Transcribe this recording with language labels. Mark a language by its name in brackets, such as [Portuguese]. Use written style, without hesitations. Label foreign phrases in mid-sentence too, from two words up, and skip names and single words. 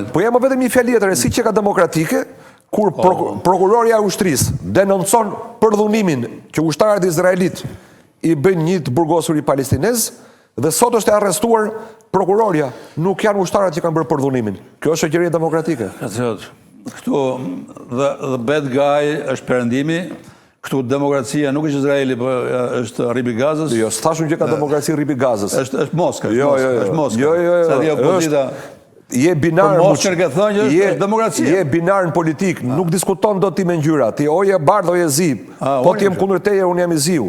[Albanian] Po jam vetëm një fjalë tjetër, si që ka demokratike, kur prokuroria e ushtrisë denoncon përdhunimin që ushtarët izraelit i bëjnë një të burgosur i palestinez, dhe sot është e arrestuar prokuroria, nuk janë ushtarët që kanë bërë përdhunimin. Kjo është shoqëria demokratike. Këtu, [English] the bad guy [Albanian] është perëndimi, këtu demokracia nuk është Izraeli, por është rripi Gazës. Jo, s'thashun që ka demokraci rripi Gazës. Është Moska, është Moska. Jo. Je binar, është demokracia. Je binar në politik, nuk diskuton do ti me ngjyra, ti o je bardh o je zi, po ti jem kundër teje, unë jam i ziu.